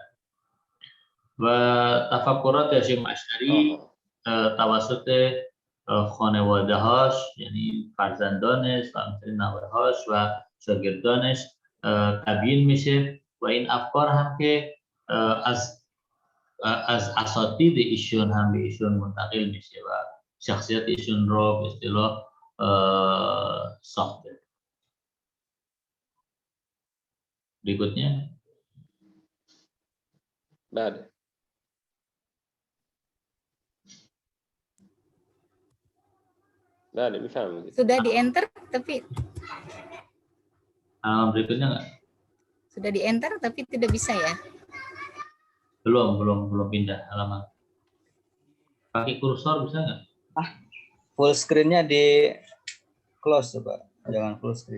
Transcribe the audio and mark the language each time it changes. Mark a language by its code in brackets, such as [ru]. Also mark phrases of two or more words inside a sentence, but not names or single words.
[fa] و تفکرات هاشم اشعری توسط خانواده‌هاش، یعنی فرزندانش و همچنین نوه‌هاش و شاگردانش تبیین میشه و این افکار هم که از اساتید ایشون هم به ایشون منتقل میشه و syakhsiyat syndrom, [id] istilah soft. Berikutnya. [fa] بله بله میفهمید. [id] Sudah di enter tapi Berikutnya nggak? sudah di enter tapi tidak bisa ya? Belum pindah halaman. Pakai kursor bisa nggak? [en] Full screen- [id] nya di close coba, jangan [en] full screen.